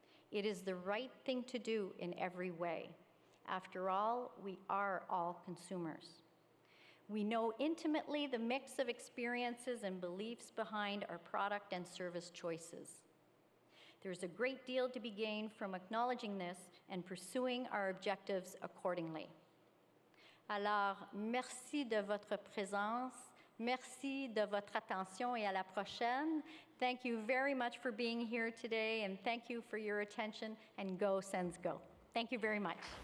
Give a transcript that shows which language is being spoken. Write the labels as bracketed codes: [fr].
[en] It is the right thing to do in every way. After all, we are all consumers. We know intimately the mix of experiences and beliefs behind our product and service choices. There's a great deal to be gained from acknowledging this and pursuing our objectives accordingly. [fr] Alors, merci de votre présence, merci de votre attention et à la prochaine. [en] Thank you very much for being here today, and thank you for your attention, and go Sens go. Thank you very much.